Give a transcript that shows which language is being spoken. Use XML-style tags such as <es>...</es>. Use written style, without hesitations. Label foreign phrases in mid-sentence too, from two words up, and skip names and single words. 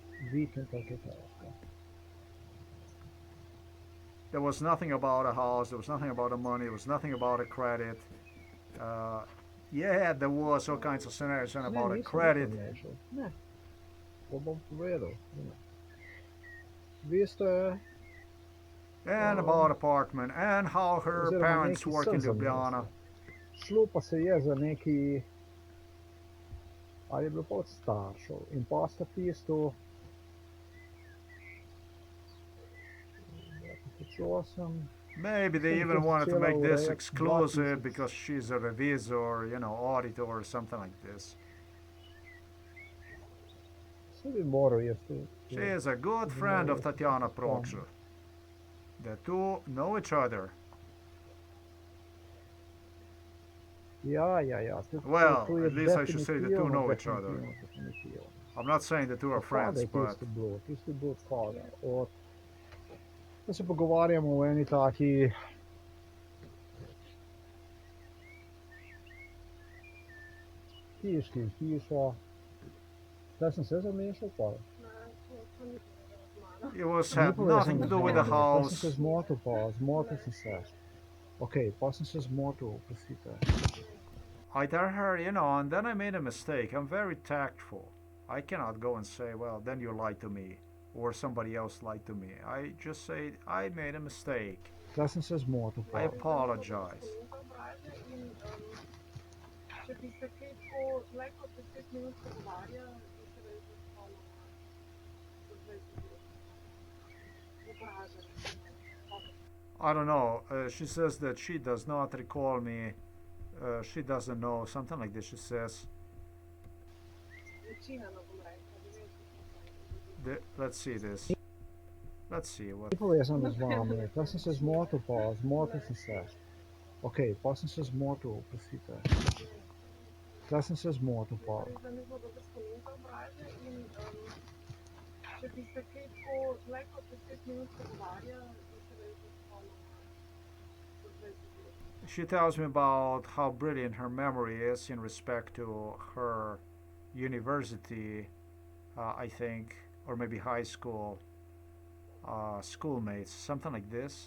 <en>There was nothing about a house, there was nothing about the money, there was nothing about a credit. Yeah, there was all kinds of scenarios and about a credit. And about apartment, and how her parents work in Ljubljana.</en> <sl>Šlo pa se je za neki, ali je bilo pa od staršev, in pa sta tisto 2008.</sl> <en>Maybe they even wanted to make this exclusive because she's a revisor, you know, auditor or something like this. She is a good friend of Tatiana Prokshel. The two know each other. Ja. Well, at least I should say the two know each other. I'm not saying the two are friends, but</en> <sl>tisti blud pada. Da se pogovarjamo o eni taki hiški, hiša. Zdaj sem se zamešal, pa.</sl> <en>it had nothing to do with the</en> <sl>Zdaj sem se</sl> <en>house.</en> <sl>zmotil sem se. Ok, pa sem se zmotil, oprostite.</sl> <en>I tell her, and then I made a mistake. I'm very tactful. I cannot go and say, well, then you lied to me, or somebody else lied to me. I just say, I made a mistake.</en> <sl>Zdaj sem se zmotil,</sl> <en>I</en> <sl>pa.</sl> <en>apologize. I don't know. She says that she does not recall me. She doesn't know. Something like this, she says. Let's see this. Let's see what.</en> <sl>Ni povezano z vami. Zdaj sem se zmotil, pa. Zmotil sem se. Ok, pa sem se zmotil, oprostite. Zdaj sem se zmotil, pa.</sl> <en>She tells me about how brilliant her memory is in respect to her university, I think, or maybe high school schoolmates, something like this.</en>